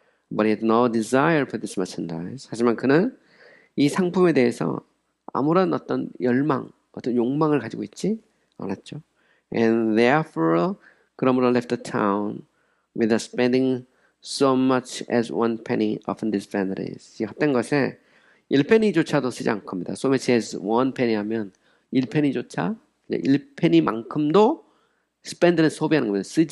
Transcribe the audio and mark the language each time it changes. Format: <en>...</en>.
<en>But he had no desire for this merchandise.</en> <ko>하지만 그는 이 상품에 대해서 아무런 어떤 열망, 어떤 욕망을 가지고 있지 않았죠.</ko> <en>And therefore, 그러므로 left the town without spending so much as 1 penny of these vanities. 이 헛된 것에 1페니조차도 쓰지 않고 합니다.</en> <ko>So much as 1 penny 하면 1페니조차 1페니만큼도 spend는 소비하는 겁니다.</ko>